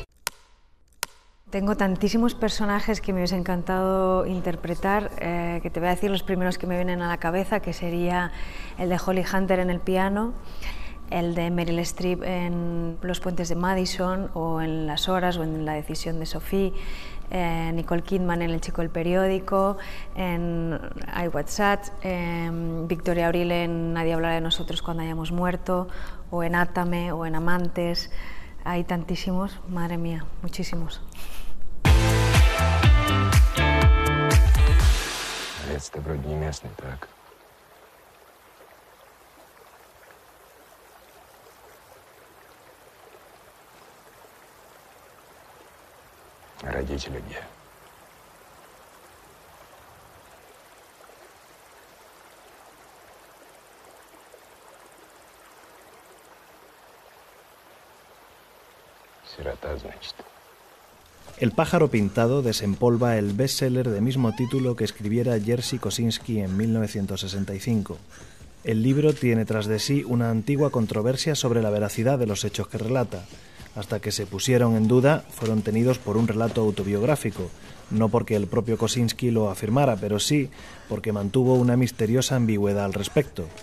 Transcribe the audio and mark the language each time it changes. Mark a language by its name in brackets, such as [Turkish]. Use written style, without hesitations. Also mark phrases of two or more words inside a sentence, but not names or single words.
[Spanish] Tengo tantísimos personajes que me hubiese encantado interpretar, que te voy a decir los primeros que me vienen a la cabeza, que sería el de Holly Hunter en el piano, el de Meryl Streep en Los puentes de Madison, o en Las horas, o en La decisión de Sophie, Nicole Kidman en El chico del periódico, en I, WhatsApp, Victoria Abril en Nadie hablará de nosotros cuando hayamos muerto, o en Átame, o en Amantes. Hay tantísimos, madre mía, muchísimos. [Russian] Ты вроде не местный, так? Родители где? Сирота, значит. [Spanish] El pájaro pintado desempolva el bestseller de mismo título que escribiera Jerzy Kosinski en 1965. El libro tiene tras de sí una antigua controversia sobre la veracidad de los hechos que relata. Hasta que se pusieron en duda, fueron tenidos por un relato autobiográfico, no porque el propio Kosinski lo afirmara, pero sí porque mantuvo una misteriosa ambigüedad al respecto.